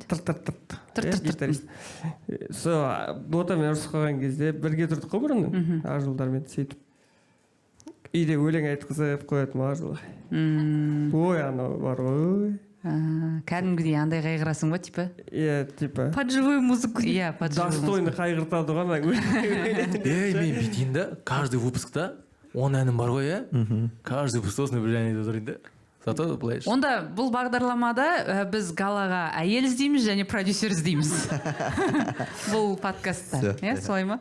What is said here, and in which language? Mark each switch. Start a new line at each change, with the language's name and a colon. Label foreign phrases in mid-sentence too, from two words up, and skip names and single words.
Kazakh: Гитарист. Сол ботамен ұрысып қалған кезде бірге тұрдық қой бұрын Ақжолдармен сөйтіп. Үйде өлең айтқызып қоятын Ақжол. Ой, анау бар ғой. Кәдімгідей андай қайғырасың ба, типа? Иә, типа.
Russian: Под живую музыку. Иә, под живую музыку.
Kazakh: Достойны қайғыртады ғой ана. Ей, мен бүйтейін да,
Russian: каждый выпускта
Kazakh: 10 әнім бар ғой, иә?
Russian: Каждый выпускта
Kazakh: осындай бір ән айтып отырайын да. Зато былай. Онда бұл бағдарламада біз Галаға әйел іздейміз және продюсер іздейміз. Бұл подкастта. Иә, солай ма?